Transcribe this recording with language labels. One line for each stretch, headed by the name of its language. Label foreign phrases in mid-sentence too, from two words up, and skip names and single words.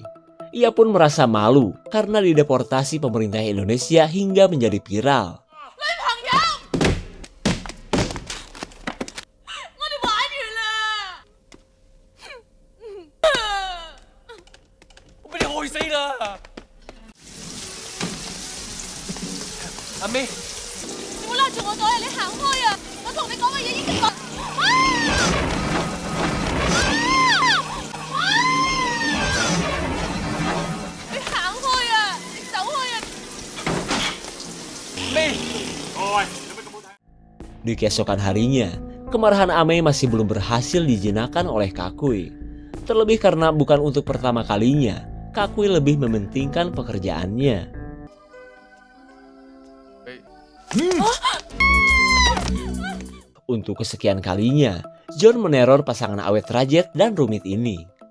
Indonesian: Ia pun merasa malu karena dideportasi pemerintah Indonesia hingga menjadi viral. Ame,
Cantonese: 你冇拉住我袋啊！你行開啊！我同你講嘅嘢已經講。你行開啊！走開啊！
Indonesian: Di keesokan harinya, kemarahan Ame masih belum berhasil dijinakan oleh Kakui. Terlebih karena bukan untuk pertama kalinya, Kakui lebih mementingkan pekerjaannya. Untuk kesekian kalinya, John meneror pasangan awet Rajet dan Rumit ini.